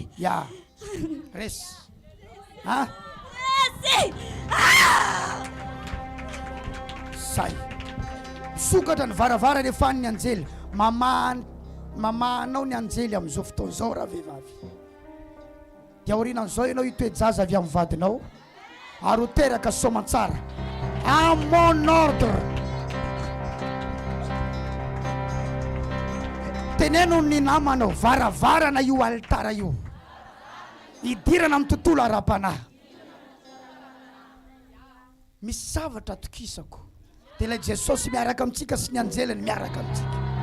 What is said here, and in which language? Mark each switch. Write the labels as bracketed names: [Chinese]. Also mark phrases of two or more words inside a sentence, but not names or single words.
[Malagasy] ya resy say misokatra ny varavara rehefa ny anjely mamanao ny anjely amin'izao fotoana zao raha vehivavy dia aorianan'izao ianao hitoejaza avy amin'ny vadinao ary ho teraka soamantsara [French] à mon ordre [Malagasy] teneno ny namanao varavarana io altara io idirana amin'ny tontolo ara-panahy misy zavatra atokisako dia ilay Jesosy miaraka amintsika sy ny anjelany miaraka amintsika